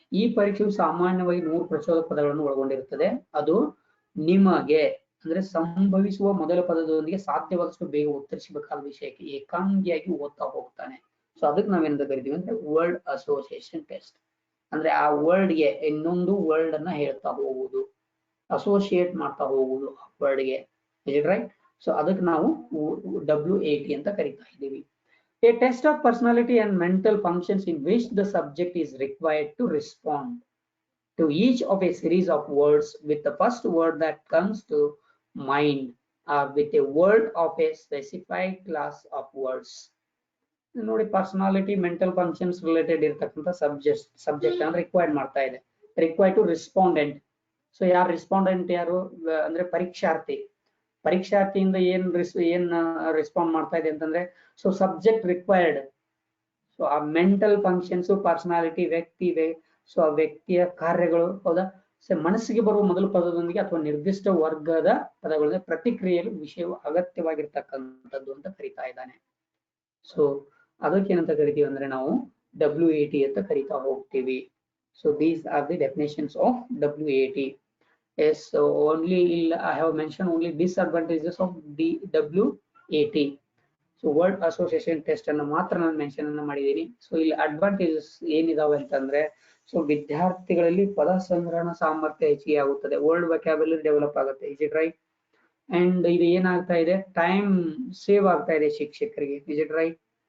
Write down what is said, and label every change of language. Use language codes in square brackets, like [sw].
[kn] ಈ ಪರೀಕ್ಷೆಯು ಸಾಮಾನ್ಯವಾಗಿ 100 ಪ್ರಚೋದಕ ಪದಗಳನ್ನು ಒಳಗೊಂಡಿರುತ್ತದೆ. ಅದು ನಿಮಗೆ ಅಂದ್ರೆ ಸಂಭವಿಸುವ ಮೊದಲ ಪದದೊಂದಿಗೆ ಸಾಧ್ಯವಾದಷ್ಟು ಬೇಗ ಉತ್ತರಿಸಬೇಕಾದ ವಿಷಯಕ್ಕೆ ಏಕಾಂಗಿಯಾಗಿ ಓದ್ತಾ ಹೋಗ್ತಾನೆ. ಸೊ ಅದಕ್ಕೆ ನಾವೇನಂತ ಕರಿತೀವಿ ಅಂದ್ರೆ ವರ್ಡ್ ಅಸೋಸಿಯೇಷನ್ ಟೆಸ್ಟ್. ಅಂದ್ರೆ ಆ ವರ್ಡ್ಗೆ ಇನ್ನೊಂದು ವರ್ಡ್ ಅನ್ನ ಹೇಳ್ತಾ ಹೋಗುವುದು, ಅಸೋಸಿಯೇಟ್ ಮಾಡ್ತಾ ಹೋಗುವುದು ಆ ವರ್ಡ್ಗೆ. ರೈಟ್? ಸೊ ಅದಕ್ಕೆ ನಾವು WAT ಅಂತ ಕರಿತಾ ಇದ್ದೀವಿ. [en] A test of personality and mental functions in which the subject is required to respond to each of a series of words with the first word that comes to mind or with a word of a specified class of words. [kn] ನೋಡಿ, personality, mental functions related ಇರತಕ್ಕಂಥ subject ಅಂದ್ರೆ required ಮಾಡ್ತಾ ಇದೆ. Required to respondent. So ಯಾರು respondent, ಯಾರು ಅಂದ್ರೆ ಪರೀಕ್ಷಾರ್ಥಿಯಿಂದ ಏನ್ respond ಮಾಡ್ತಾ ಇದೆ ಅಂತಂದ್ರೆ, ಸೊ ಸಬ್ಜೆಕ್ಟ್ ರಿಕ್ವೈರ್ಡ್. ಸೊ ಆ ಮೆಂಟಲ್ ಫಂಕ್ಷನ್ಸ್, ಪರ್ಸನಾಲಿಟಿ, ವ್ಯಕ್ತಿ, ಸೊ ಆ ವ್ಯಕ್ತಿಯ ಕಾರ್ಯಗಳು, ಹೌದಾ. ಸೊ ಮನಸ್ಸಿಗೆ ಬರುವ ಮೊದಲ ಪದದೊಂದಿಗೆ ಅಥವಾ ನಿರ್ದಿಷ್ಟ ವರ್ಗದ ಪದಗಳ ಪ್ರತಿಕ್ರಿಯೆಯಲ್ಲಿ ವಿಷಯವು ಅಗತ್ಯವಾಗಿರ್ತಕ್ಕಂಥದ್ದು ಅಂತ ಕರಿತಾ ಇದ್ದಾನೆ. ಸೊ ಅದಕ್ಕೆ ಏನಂತ ಕರಿತೀವಿ ಅಂದ್ರೆ ನಾವು WAT ಅಂತ ಕರಿತಾ ಹೋಗ್ತೀವಿ. [en] So these are the definitions of WAT. Yes, so only I have mentioned only disadvantages of the WAT. [kn] So word association test ಅನ್ನು ಮಾತ್ರ ನಾನು ಮೆನ್ಷನ್ ಅನ್ನು ಮಾಡಿದ್ದೀನಿ. ಸೊ ಇಲ್ಲಿ ಅಡ್ವಾಂಟೇಜಸ್ ಏನಿದಾವೆ ಅಂತಂದ್ರೆ, ಸೊ ವಿದ್ಯಾರ್ಥಿಗಳಲ್ಲಿ ಪದ ಸಂಗ್ರಹಣ ಸಾಮರ್ಥ್ಯ ಹೆಚ್ಚಿಗೆ ಆಗುತ್ತದೆ, ವರ್ಡ್ ವೊಕ್ಯಾಬ್ಯುಲರಿ ಡೆವಲಪ್ ಆಗುತ್ತೆ. [en] Is it right? [kn] ಅಂಡ್ ಇದು ಏನಾಗ್ತಾ ಇದೆ, ಟೈಮ್ ಸೇವ್ ಆಗ್ತಾ ಇದೆ ಶಿಕ್ಷಕರಿಗೆ. [en] Is it right?